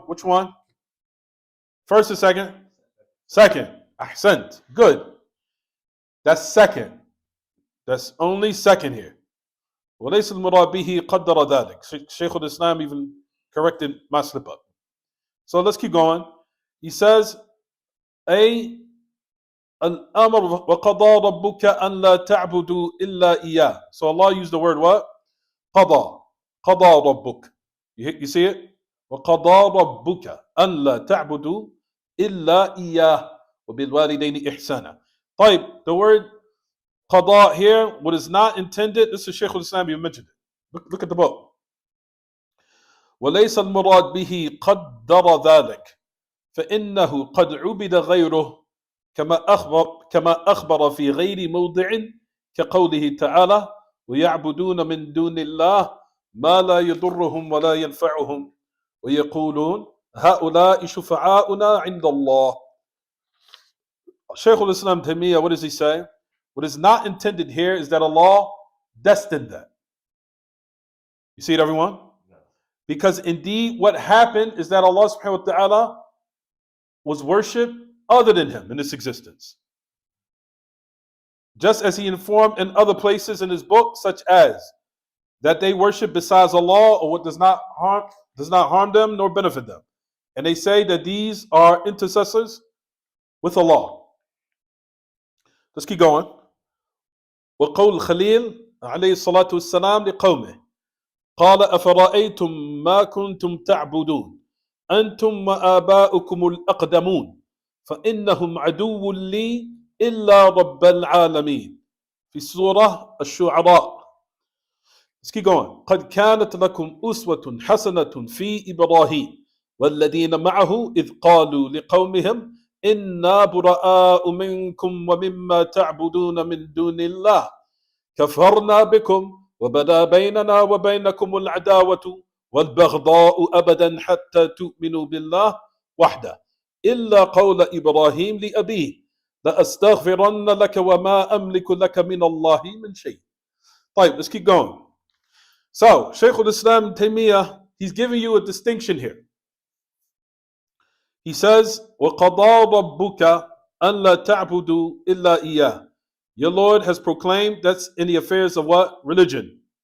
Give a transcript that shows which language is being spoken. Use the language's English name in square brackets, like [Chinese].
[English] Which one? First or second? Second. Ahsant. Good. That's second. That's only second here. [Arabic] وَلَيْسَ الْمُرَادْ بِهِ قَدَّرَ ذَلِكَ. [English] Shaykh al-Islam even corrected my slip up. So let's keep going. He says, [Arabic] الْأَمْرُ وَقَضَى رَبُّكَ أَنْ لَا تَعْبُدُوا إِلَّا إِيَّاهُ. [English] So Allah used the word what? [Arabic] قَضَى. قَضَى رَبُّكَ. [English] You see it? [Arabic] وَقَضَى رَبُّكَ أَنْ لَا تَعْبُدُوا إِلَّا إِيَّاهُ وَبِالْوَالِدَيْنِ إِحْسَانًا. [English] طيب, the word qada here, what is not intended, this is Shaykh al-Islam, you mentioned it. Look at the book. [Arabic] وَلَيْسَ الْمُرَادْ بِهِ قَدَّرَ ذَلِكَ فَإِنَّهُ قَدْ عُبِدَ غَيْرُهُ كما أخبر في غير موضع كقوله تعالى ويعبدون من دون الله ما لا يضرهم ولا ينفعهم ويقولون هؤلاء شفعاؤنا عند الله. [English] Shaykh al-Islam Taymiyyah, what does he say? What is not intended here is that Allah destined that. You see it, everyone? No. Because indeed what happened is that Allah subhanahu wa ta'ala was worshipped other than Him in this existence. Just as He informed in other places in His book, such as that they worship besides Allah or what does not harm them nor benefit them. And they say that these are intercessors with Allah. Let's keep going. [Arabic] وقول الخليل عليه الصلاة والسلام لقومه قال أفرأيتم ما كنتم تعبدون أنتم وآباؤكم الأقدمون فإنهم عدو لي إلا رب العالمين في سورة الشعراء. [English] Let's keep going. [Arabic] قد كانت لكم أسوة حسنة في إبراهيم والذين معه إذ قالوا لقومهم إنا براء منكم ومما تعبدون من دون الله كفرنا بكم وبدا بيننا وبينكم العداوة والبغضاء أبدا حتى تؤمنوا بالله وحده إلا قول إبراهيم لأبيه لأستغفرن لك وما أملك لك من الله من شيء. [English] طيب, let's keep going. So, Shaykh al-Islam Taymiyyah, he's giving you a distinction here. He says, [Arabic] وَقَضَى رَبُّكَ أَنْ لَا تَعْبُدُوا إِلَّا إِيَّهِ. [English] Your Lord has proclaimed, that's in the affairs of what? Religion.